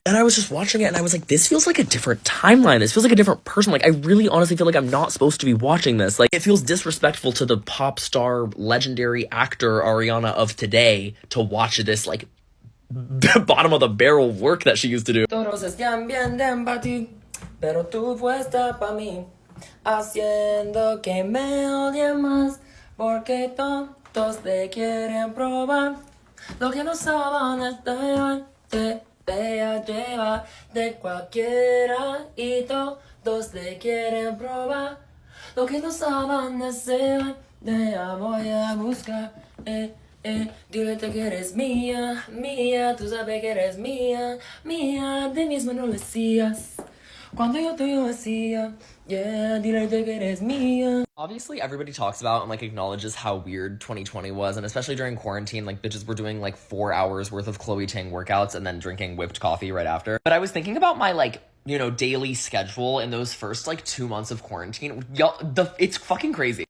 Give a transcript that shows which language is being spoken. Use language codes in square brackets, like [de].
[en] And I was just watching it and I was like, this feels like a different timeline. This feels like a different person. Like I really honestly feel like I'm not supposed to be watching this. Like it feels disrespectful to the pop star, legendary actor Ariana of today to watch this like bottom of the barrel work that she used to do. [es] Todos están bien para ti, pero tú puesta pa mí, haciendo que me odien más, porque todos te quieren probar. Lo que no saben es te voy a llevar de cualquiera y todos te quieren probar. Lo que no saben es te voy a buscar. Dile que eres mía, mía, tú sabes que eres mía, mía, de mismo no lo decías. Cuando yo te decía, yeah, dile que eres mía. [en] Obviously, everybody talks about and like acknowledges how weird 2020 was, and especially during quarantine, like bitches were doing like 4 hours worth of Chloe Ting workouts and then drinking whipped coffee right after. But I was thinking about my like, you know, daily schedule in those first like 2 months of quarantine. It's fucking crazy.